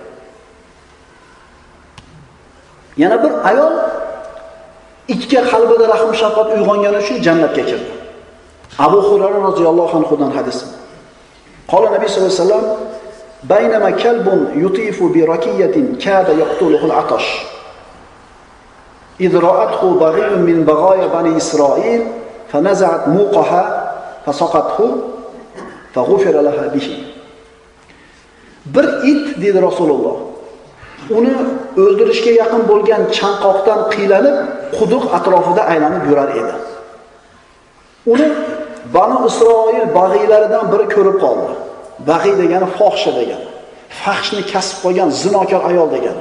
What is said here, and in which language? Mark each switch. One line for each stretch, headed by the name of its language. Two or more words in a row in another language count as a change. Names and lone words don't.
Uzbek: Yana bir ayol itga qalbida rahm shafqat uyg'ongani uchun jannatga kirdi. Abu Hurayra roziyallohu anhudan hadis.
Arabic: قال النبي صلى الله عليه وسلم: "بينما كلب يطيف بركية كاد يقتله العطش. إذ رأته بغي من بغايا بني إسرائيل فنزعت موقها فسقطه فغفر لها به."
Uzbek: Bir it dedi Rasululloh. Uni o'ldirishga yaqin bo'lgan chanqoqdan qiylanib, quduq atrofida aylanib yurar edi. Uni Banu Isroil bag'ilaridan biri ko'rib qoldi. Bag'iy degani fohisha degani. Fahshni kasb qilgan zinokor ayol degani.